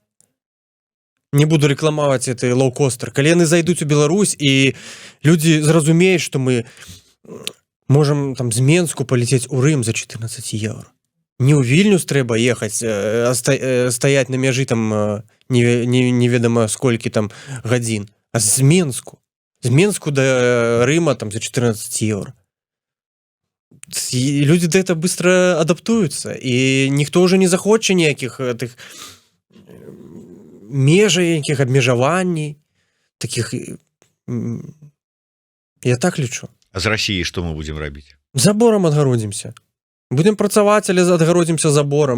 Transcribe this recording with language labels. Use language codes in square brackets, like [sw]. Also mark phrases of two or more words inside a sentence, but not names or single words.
[be] Не буду рекламаваць гэты лоукостер. Калі яны зайдуць у Беларусь і людзі зразумеюць, што мы можам там з Менску палецець у Рым за 14 еўра. Не ў Вільнюс трэба ехаць, стаяць на мяжы там неведама сколькі там гадзін, а з Менску да Рыма там за 14 еўра. [ru] И люди до этого быстро адаптуются, [be] и ніхто уже не захоча ніякіх тых межаў, якіх абмежаванняў таких. Я так лічу. А з Расіі што мы будзем рабіць? Забором адгародзімся. Будем працаваць, але адгародзімся забором.